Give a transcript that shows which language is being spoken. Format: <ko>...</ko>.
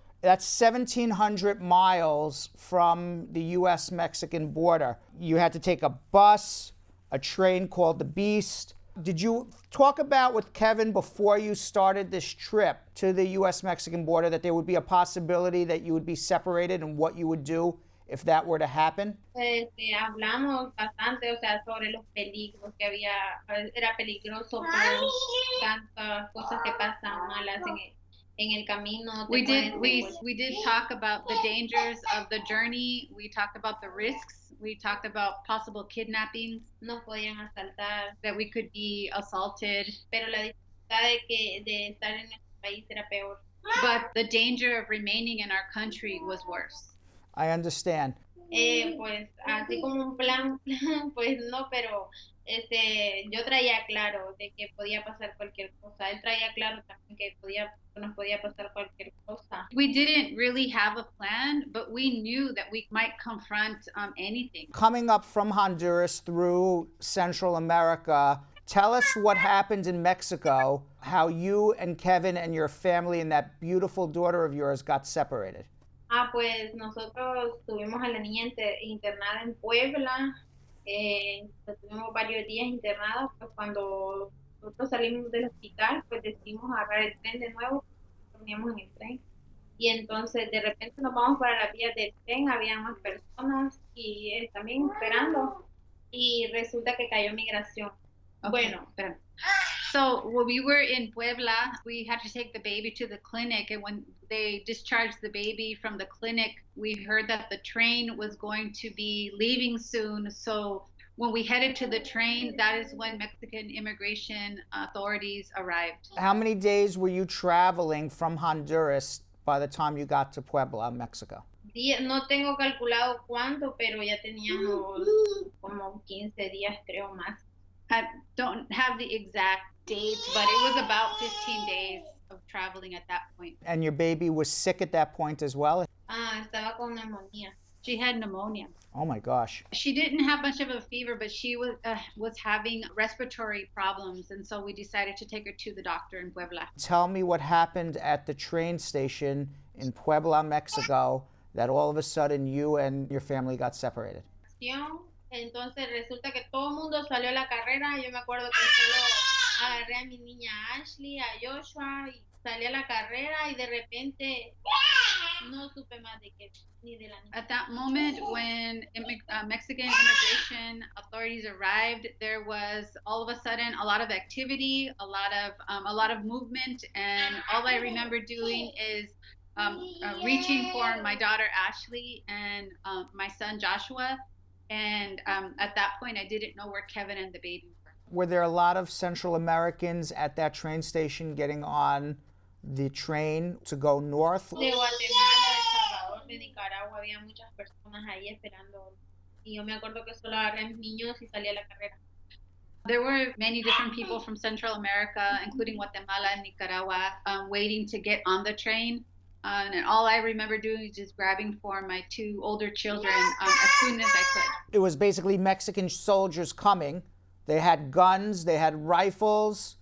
<en>That's 1,700 miles from the U.S.-Mexican border. You had to take a bus, a train called the Beast. Did you talk about with Kevin before you started this trip to the U.S.-Mexican border that there would be a possibility that you would be separated and what you would do if that were to happen?</en> <es>Hablamos bastante, o sea, sobre los peligros que había. Era peligroso por tantas cosas que pasan malas en el camino.</es> <en>We did talk about the dangers of the journey. We talked about the risks. We talked about possible kidnappings.</en> <es>Nos podían asaltar.</es> <en>That we could be assaulted.</en> <es>Pero la dificultad de estar en nuestro país era peor.</es> <en>But the danger of remaining in our country was worse. I understand.</en> <es>Pues así como un plan, pues no, pero yo traía claro de que podía pasar cualquier cosa. Él traía claro también que nos podía pasar cualquier cosa.</es> <en>We didn't really have a plan, but we knew that we might confront anything. Coming up from Honduras through Central America, tell us what happened in Mexico, how you and Kevin and your family and that beautiful daughter of yours got separated.</en> <es>Pues nosotros tuvimos a la niña internada en Puebla. Tuvimos varios días internados, pues cuando nosotros salimos del hospital, pues decidimos agarrar el tren de nuevo, dormíamos en el tren, y entonces de repente nos vamos para las vías del tren, había más personas y también esperando, y resulta que cayó migración.</es> <en>Okay. Bueno, so when we were in Puebla, we had to take the baby to the clinic, and when they discharged the baby from the clinic, we heard that the train was going to be leaving soon. So when we headed to the train, that is when Mexican immigration authorities arrived. How many days were you traveling from Honduras by the time you got to Puebla, Mexico?</en> <es>No tengo calculado cuánto, pero ya teníamos como 15 días, creo, más.</es> <en>I don't have the exact dates, but it was about 15 days of traveling at that point. And your baby was sick at that point as well?</en> <es>Estaba con pneumonia.</es> <en>She had pneumonia. Oh my gosh. She didn't have much of a fever, but she was having respiratory problems, and so we decided to take her to the doctor in Puebla. Tell me what happened at the train station in Puebla, Mexico, that all of a sudden you and your family got separated.</en> <es>Entonces resulta que todo el mundo salió a la carrera. Yo me acuerdo que solo agarré a mi niña Ashley, a Joshua, y salí a la carrera, y de repente no supe más de qué, ni de la niña.</es> <en>At that moment, when Mexican immigration authorities arrived, there was all of a sudden a lot of activity, a lot of movement, and all I remember doing is reaching for my daughter Ashley and my son Joshua. And at that point, I didn't know where Kevin and the baby were. Were there a lot of Central Americans at that train station getting on the train to go north?</en> <es>De Guatemala, de Salvador, de Nicaragua, había muchas personas ahí esperando. Y yo me acuerdo que solo agarré a mis niños y salí a la carrera.</es> <en>There were many different people from Central America, including Guatemala and Nicaragua, waiting to get on the train. And all I remember doing is just grabbing for my two older children as soon as I could. It was basically Mexican soldiers coming. They had guns, they had rifles.</en>